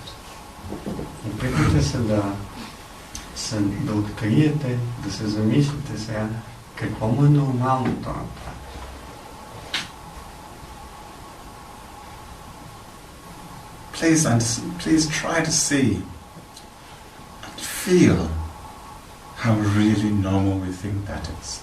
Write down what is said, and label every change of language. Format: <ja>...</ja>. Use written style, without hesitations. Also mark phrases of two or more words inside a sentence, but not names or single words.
<bg>Опитайте се да откриете, да се замислите сега какво му е нормално това.</bg> <en>Please try to see and feel how really normal we think that is.</en>